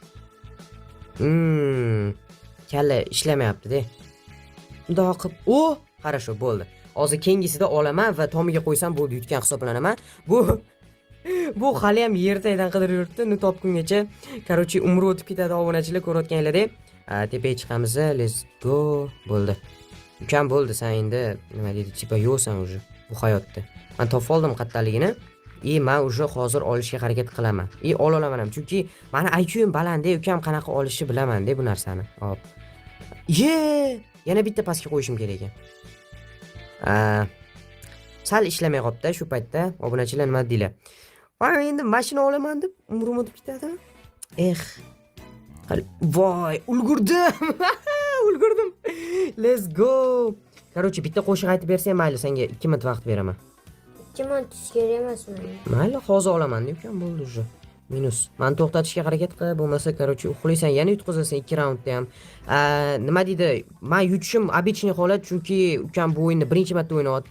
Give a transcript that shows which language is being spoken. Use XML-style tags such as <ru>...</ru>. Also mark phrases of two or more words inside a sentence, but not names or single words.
<uz>Kalla ishlamayapti-da. Bundoq qilib, qarasho bo'ldi. Hozir kengisida olaman va tomiga qo'ysam bo'ldi, yutgan hisoblanaman. Bu hali ham yertaydan qidirib yuribdi, uni topgungacha. Короче, umri o'tib ketadi obunachilar, ko'rayotganlaring. Tepaga chiqamiz,</uz> <en>let's go.</en> <uz>Bo'ldi. Ukam bo'ldi, sen endi nima deydi, chipa yo'qsan уже bu hayotda. Men topib oldim qatdaligini. Men уже hozir olishga harakat qilaman. Ola olaman ham, chunki meni IQ'm baland, ukam qanaqa olishni bilaman-da bu narsani. Hop. Yana bitta pastga qo'yishim kerak ekan. Sal ishlamay qopti shu paytda. Obunachilar nima deydilar? Endi mashina olaman deb umrim o'tib ketadi. Voy, ulgurdim. Ulgurdim.</uz> <en>Let's go.</en> <uz>Короче, bitta qo'shiq aytib bersang mayli, senga 2 minut vaqt beraman. 2 minut kerak emasmi? Mayli, hozir olaman deb ukam bo'ldi уже. Minus. Men to'xtatishga harakat qil, bo'lmasa, короче, uxlaysan, yana yutqizasan 2 raundda ham. Nima deydi? Men yutishim обычный holat, chunki ukam bu o'yinni birinchi marta o'ynayapti.</uz>